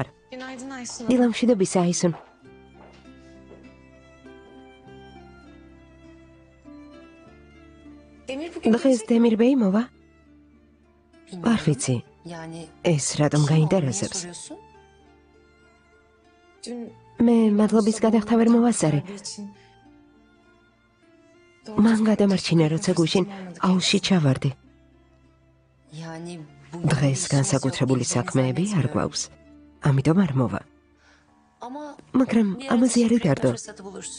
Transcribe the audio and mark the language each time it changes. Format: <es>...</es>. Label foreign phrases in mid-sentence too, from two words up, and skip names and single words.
<tr>Günaydın Aysun.</tr> <ka>დილამშვიდობისა, აისუნ.</ka> <tr>Demir bugün</tr> <ka>დღეს დემირ ბეი მოვა?</ka> <tr>Bilmiyorum.</tr> <ka>არ ვიცი.</ka> <tr>Yani</tr> <ka>ეს რატომ</ka> <tr>kim o? Niye</tr> <ka>გაინტერესებს?</ka> <tr>soruyorsun? dün</tr> <ka>მე მადლობის გადახდა ვერ მოვასწარე.</ka> <tr>için</tr> <ka>მან გადამარჩინა, როცა გუშინ აუზში ჩავარდი.</ka> <tr>Yani</tr> <ka>დღეს განსაკუთრებული საქმეები არ გვაქვს. ამიტომ არ მოვა.</ka> <tr>Ama</tr> <ka>მაგრამ</ka> <tr>bir</tr> <ka>ამაზე</ka> <tr>ara</tr> <ka>არ</ka> <tr>teşekkür</tr> <ka>იდარდო.</ka> <tr>fırsatı bulursun.</tr>